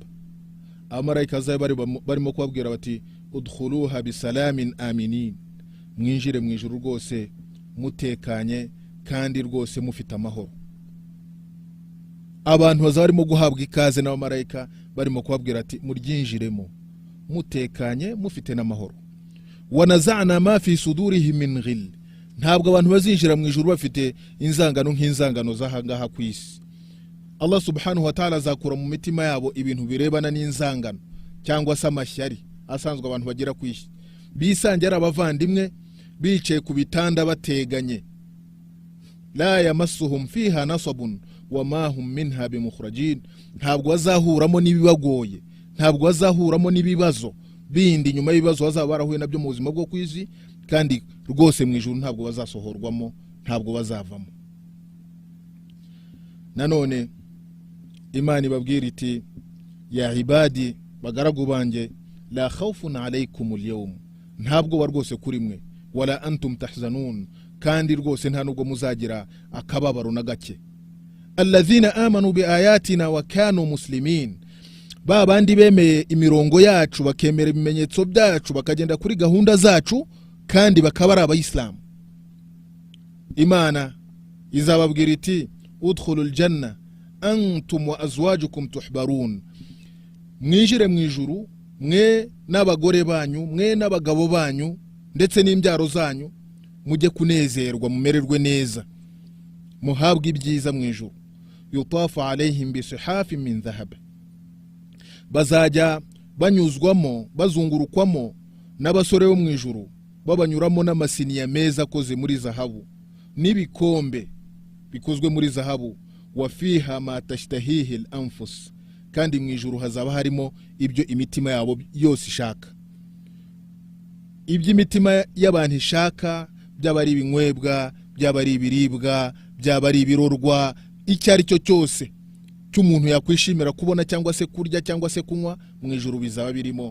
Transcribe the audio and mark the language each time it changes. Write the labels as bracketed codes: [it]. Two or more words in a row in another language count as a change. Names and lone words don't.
[rw] Abamarayika barimo kubabwira bati [ar] ادخلوها بسلام آمنين, [rw] mwinjire mu ijuru rwose mutekanye kandi rwose mufite amahoro. Abantu bazaba barimo guhabwa ikaze n'abamarayika barimo kubabwira ati muryinjiremo mutekanye mufite n'amahoro. [ar] ونزعنا ما في صدورهم من غل, [rw] ntabwo abantu bazinjira mu ijuru bafite inzangano nk'inzangano z'ahangaha ku isi. Allah [ar] سبحانه وتعالى [rw] azakura mu mitima yabo ibintu birebana n'inzangano cyangwa se amashyari asanzwe abantu bagira ku isi, bisangira abavandimwe bicaye ku bitanda bateganye. [ar] لا يمسهم فيها نصب وما هم منها بمخرجين, [rw] ntabwo bazahuramo n'ibibagoye, ntabwo bazahuramo n'ibibazo bindi nyuma y'ibibazo bazaba barahuye nabyo mu buzima bwo ku isi, kandi rwose mu ijuru ntabwo bazasohorwamo, ntabwo bazavamo. Nanone Imana ibabwira iti [ar] يا عبادي, [rw] bagaragu banje, [ar] لا خوف عليكم اليوم, [rw] ntabwo rwose kuri mwe, [ar] ولا أنتم تحزنون, [rw] kandi rwose nta nubwo muzagira akababaro na gake. [ar] الذين آمنوا بآياتنا وكانوا مسلمين, [rw] ba bandi bemeye imirongo yacu bakemera ibimenyetso byacu bakagenda kuri gahunda zacu kandi bakaba ari abayisilamu, Imana izababwira iti [ar] ادخلوا الجنة أنتم وأزواجكم تحبرون, [rw] mwinjire mu ijuru mwe n'abagore banyu, mwe n'abagabo banyu ndetse n'imbyaro zanyu, mujye kunezerwa mumererwe neza, muhabwe ibyiza mu ijuru. [ar] يطاف عليهم بصحاف من ذهب, [rw] bazajya banyuzwamo bazungurukwamo n'abasore bo mu ijuru, babanyuramo n'amasiniya meza akoze muri zahabu n'ibikombe bikozwe muri zahabu. [ar] وفيها ما تشتهيه الأنفس, [rw] kandi mu ijuru hazaba harimo ibyo imitima yabo yose ishaka. Ibyo imitima y'abantu ishaka, byaba ari ibinywebwa, byaba ari ibiribwa, byaba ari ibirorwa, icyo ari cyo cyose cy'umuntu yakwishimira kubona cyangwa se kurya cyangwa se kunywa, mu ijuru bizaba birimo.